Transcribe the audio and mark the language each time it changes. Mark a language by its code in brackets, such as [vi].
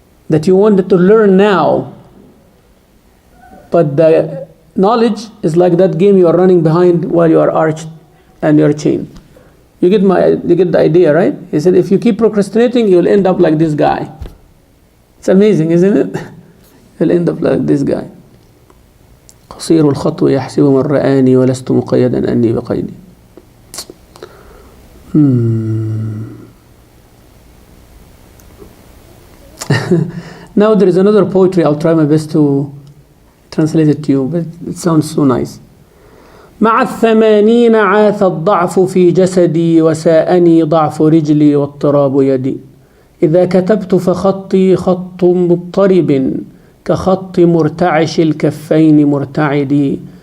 [en] That you wanted to learn now, but the knowledge is like that game you are running behind while you are arched and you are chained. You get the idea, right? He said, if you keep procrastinating, you'll end up like this guy. It's amazing, isn't it? You'll end up like this guy. [ar] قصير الخطو يحسب من رآني ولست مقيدا أني بقيدي. [en] Now there is another poetry. I'll try my best to translate it to you, but it sounds so nice. [ar] مع الثمانين عاث الضعف في جسدي وساءني ضعف رجلي واضطراب يدي. إذا كتبت فخطي خط مضطرب كخط مرتعش الكفين مرتعدي.